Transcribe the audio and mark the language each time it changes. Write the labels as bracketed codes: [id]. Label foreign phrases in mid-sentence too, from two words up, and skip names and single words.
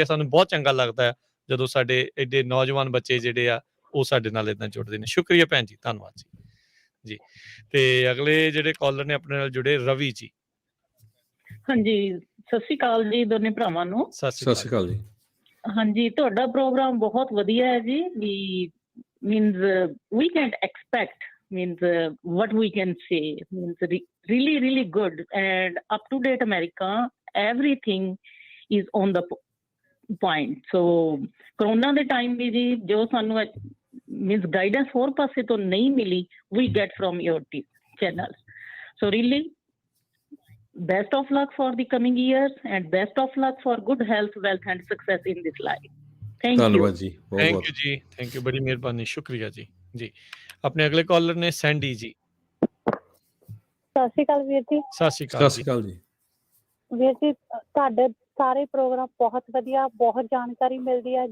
[pa] ਸਾਨੂੰ ਬਹੁਤ ਚੰਗਾ ਲੱਗਦਾ ਹੈ ਜਦੋਂ ਸਾਡੇ ਐਡੇ ਨੌਜਵਾਨ ਬੱਚੇ ਜਿਹੜੇ ਆ ਉਹ ਸਾਡੇ ਨਾਲ ਏਦਾਂ ਜੁੜਦੇ ਨੇ। ਸ਼ੁਕਰੀਆ ਭੈਣ ਜੀ, ਧੰਨਵਾਦ ਜੀ। ਜੀ, ਤੇ ਅਗਲੇ ਜਿਹੜੇ ਕਾਲਰ ਨੇ ਆਪਣੇ ਨਾਲ ਜੁੜੇ, ਰਵੀ ਜੀ। ਹਾਂਜੀ, ਸਤਿ ਸ਼੍ਰੀ ਅਕਾਲ ਜੀ ਦੋਨੇ ਭਰਾਵਾਂ ਨੂੰ। ਸਤਿ ਸ਼੍ਰੀ ਅਕਾਲ ਜੀ। ਹਾਂਜੀ, ਤੁਹਾਡਾ ਪ੍ਰੋਗਰਾਮ ਬਹੁਤ ਵਧੀਆ ਹੈ ਜੀ। [en] ਵੀ means we can't expect, means what we can say, means really good and up to date America, everything is on the point. [pa] So corona ਦੇ ਟਾਈਮ ਵੀ ਜੀ ਜੋ ਸਾਨੂੰ [en] means guidance [pa] ਹੋਰ ਪਾਸੇ ਤੋਂ ਨਹੀਂ ਮਿਲੀ, [en] we get from your channels. So really best of luck for the coming years and best of luck for good health, wealth and success in this life. [pa] ਧੰਨਵਾਦ ਜੀ। [en] thank you [pa] ਜੀ, [en] thank you, [pa] ਬੜੀ ਮਿਹਰਬਾਨੀ, ਸ਼ੁਕਰੀਆ ਜੀ। ਜੀ, ਆਪਣੇ ਅਗਲੇ ਕਾਲਰ ਨੇ ਸੈਂਡੀ ਜੀ। ਸਤਿ ਸ਼੍ਰੀ ਅਕਾਲ ਵੀਰ ਜੀ। ਸਤਿ ਸ਼੍ਰੀ ਅਕਾਲ ਜੀ। ਵੀਰ ਜੀ, ਤੁਹਾਡੇ ਸਾਰੇ ਪ੍ਰੋਗਰਾਮ ਬਹੁਤ ਵਧੀਆ, ਬਹੁਤ ਜਾਣਕਾਰੀ ਮਿਲਦੀ ਹੈ।